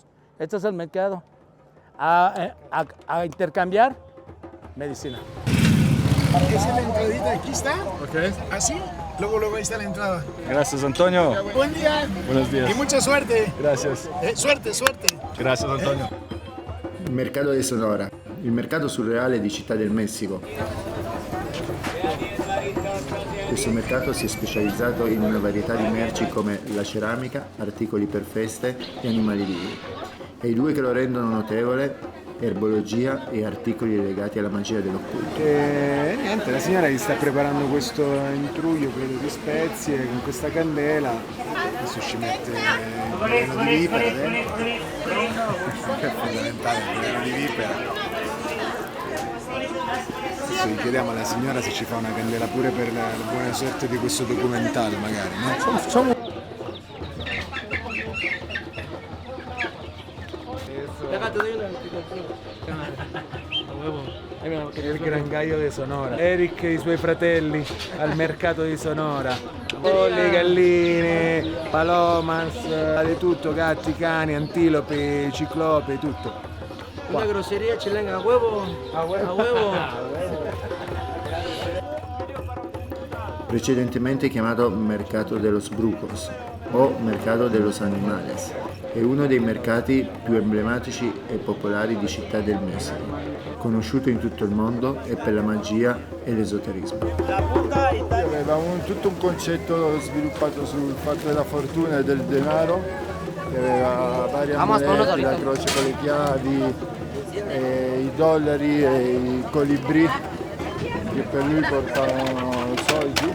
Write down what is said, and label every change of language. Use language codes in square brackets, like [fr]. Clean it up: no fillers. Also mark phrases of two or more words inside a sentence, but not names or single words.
[es] Este es el mercado. A intercambiar medicina. Esa es la entradita, aquí está. Ok. Así, luego ahí está la entrada. Gracias, Antonio. Buen día. Buenos días. Y mucha suerte. Gracias. Suerte. Gracias, Antonio. [it] Il mercato di Sonora, il mercato surreale di Città del Messico. Questo mercato si è specializzato in una varietà di merci come la ceramica, articoli per feste e animali vivi. E i due che lo rendono notevole, erbologia e articoli legati alla magia dell'occulto. E niente, la signora gli sta preparando questo intruglio, credo, di spezie con questa candela. Adesso ci mette il veleno di vipera dentro. È fondamentale il veleno di vipera. Adesso gli chiediamo alla signora se ci fa una candela pure per la buona sorte di questo documentario, magari, no? [es] Déjate de la [it] il Grangaio di Sonora. Eric e i suoi fratelli al mercato di Sonora. Polli, galline, palomas, di tutto, gatti, cani, antilopi, ciclopi, tutto. [es] Una grosería chilena, a huevo. A huevo. [it] Precedentemente chiamato Mercato de los Brucos o Mercato de los Animales. È uno dei mercati più emblematici e popolari di Città del Messico, conosciuto in tutto il mondo e per la magia e l'esoterismo. Avevamo tutto un concetto sviluppato sul fatto della fortuna e del denaro, che aveva varie amuleti, la croce con le chiavi, i dollari e i colibrì che per lui portavano soldi.